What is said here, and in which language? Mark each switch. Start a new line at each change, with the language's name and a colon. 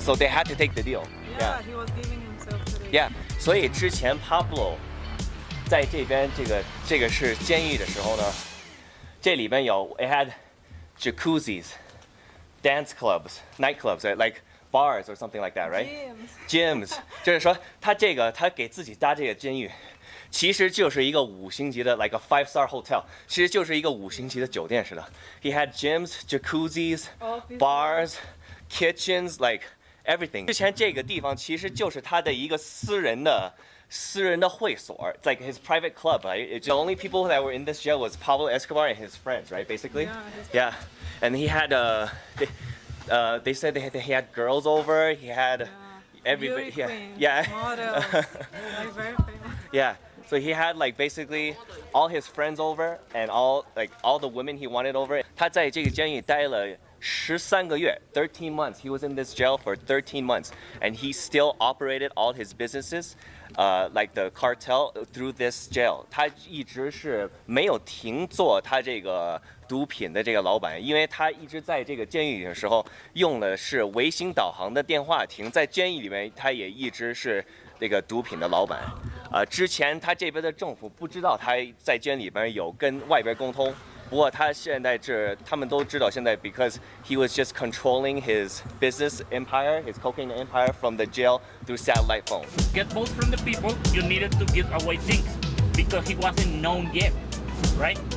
English: So they had to take the deal. Yeah, he was giving himself to the. Yeah.
Chinese: 所以之前 Pablo 在这边这个是监狱的时候呢，这里边有
English: it had jacuzzis, dance clubs, nightclubs, right? Like bars or something like that, right? Gyms.
Chinese: 就是说他给自己搭这个监狱。其实就是一个5星级的
English: like a 5-star hotel，
Chinese: 其实就是一个5星级的酒店似的。
English: He had gyms, jacuzzis, bars, kitchens, like everything。
Chinese: 之前这个地方其实就是他的一个私人的私人的会所
English: ，It's like his private club. Right? The only people that were in this jail was Pablo Escobar and his friends, right? Basically. Yeah. And he had they said he had girls over. He had everybody. Yeah. Models, like very famous. Yeah. So he had like basically all his friends over and all the women he wanted over.
Chinese: 他在这个监狱待了13个月
English: 13 months. He was in this jail for 13 months and he still operated all his businesses like the cartel through this jail.
Chinese: 他一直是没有停做他这个毒品的这个老板，因为他一直在这个监狱里的时候用的是卫星导航的电话亭，在监狱里面他也一直是这个毒品的老板。之前他这边的政府不知道他在监里边有跟外边沟通，不过他现在他们都知道现在
English: because he was just controlling his business empire, his cocaine empire from the jail through satellite phone. Get votes from the people, you needed to give away things because he wasn't known yet, right?